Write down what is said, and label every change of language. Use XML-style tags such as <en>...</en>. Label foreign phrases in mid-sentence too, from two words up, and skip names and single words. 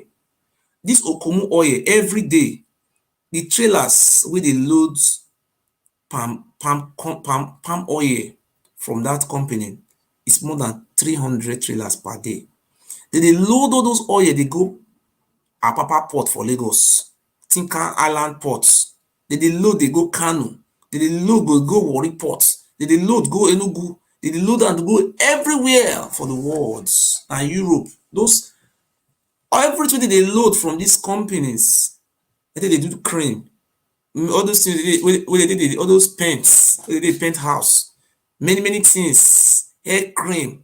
<pcm>This Okomu Oil, every day, the trailers where they load palm oil from that company, it's more than 300 trailers per day. They load all those oil, they go Apapa Port for Lagos, Tinkan Island Port. They load, they go Kano. They load, go Warri Port. They load, go Enugu. They load and go everywhere for the world and Europe. Those everything they load from these companies. I think they do cream. All those things where they did all those paints, where they paint house, many things, hair cream.</pcm>